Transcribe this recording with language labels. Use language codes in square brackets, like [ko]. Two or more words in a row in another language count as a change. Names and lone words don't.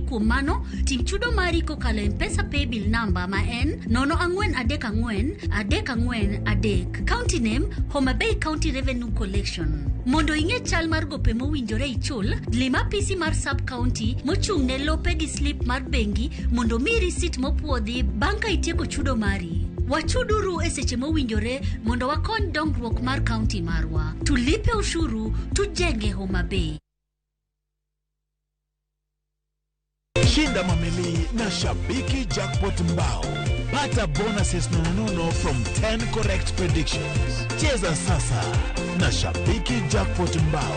[luo] Kuom mano tim chudo mari kokalo M-Pesa [en] paybill number [luo] ma en 0434 [en] County name [luo] Homa Bay County Revenue Collection. Mondo ing'e chal mar gope mowinjore ichul, lima pisi mar [en] sub county [luo] mochung' ne lope gi slip mar bengi mondo mi risit mopuodhi bang' ka itieko chudo mari. Wachuduru e seche mowinjore mondo wakony dongruok mar county marwa. [sw] Tulipe ushuru, tujenge Homa Bay. Shinda mamili na Shabiki Jackpot Mbao. [en] Pata bonuses nono from 10 correct predictions. [sw] Cheza sasa na Shabiki Jackpot Mbao.